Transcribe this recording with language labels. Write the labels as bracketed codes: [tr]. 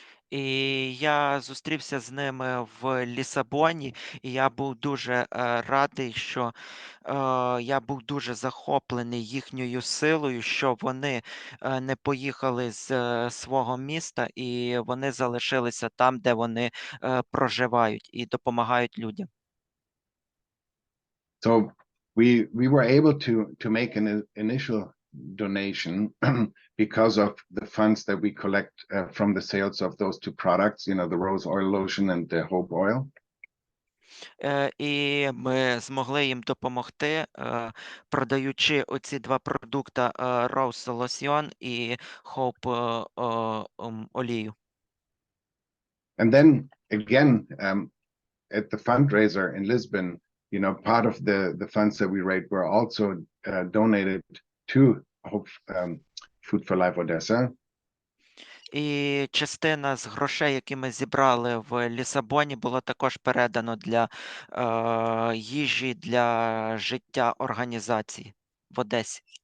[uk] І я зустрівся з ними в Лісабоні, і я був дуже радий, що я був дуже захоплений їхньою силою, що вони не поїхали з свого міста, і вони залишилися там, де вони проживають, і допомагають людям. [en] So we were able to make an initial donation because of the funds that we collect from the sales of those two products, the rose oil lotion and the hope oil. [uk] І ми змогли їм допомогти, продаючи оці два продукти Rose Lotion і Hope олію. [en] And then again, at the fundraiser in Lisbon, part of the funds that we raised were also donated to Hope Food for Life Odessa. [uk] І частина з грошей, які ми зібрали в Лісабоні, було також передано для їжі для життя організації в Одесі.